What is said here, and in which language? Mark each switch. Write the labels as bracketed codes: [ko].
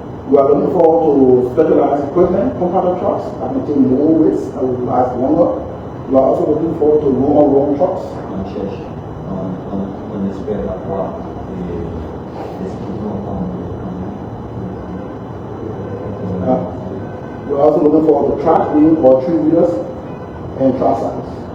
[en] We are looking forward to specialized equipment, compactor trucks that can take more weights that will last longer. We are also looking forward to long trucks. [fr] On espère avoir des équipements [en] We're also looking forward to track wheel or 3-wheelers and tricycles.